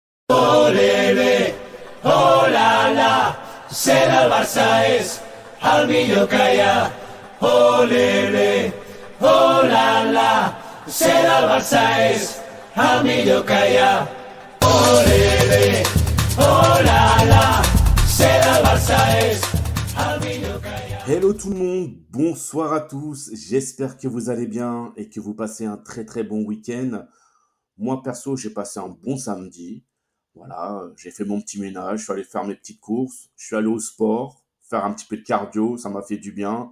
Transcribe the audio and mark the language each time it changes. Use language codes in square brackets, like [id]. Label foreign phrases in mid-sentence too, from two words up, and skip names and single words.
[ca] Olele, oh la la, ser el Barça és el millor que hi ha. Olele, oh la la, ser el Barça és el millor que hi ha. Olele, oh la la, ser el Barça és el millor que hi ha. [fr] Hello tout le monde, bonsoir à tous, j'espère que vous allez bien et que vous passez un très très bon week-end. Moi perso, j'ai passé un bon samedi. Voilà, j'ai fait mon petit ménage, je suis allé faire mes petites courses, je suis allé au sport, faire un petit peu de cardio, ça m'a fait du bien.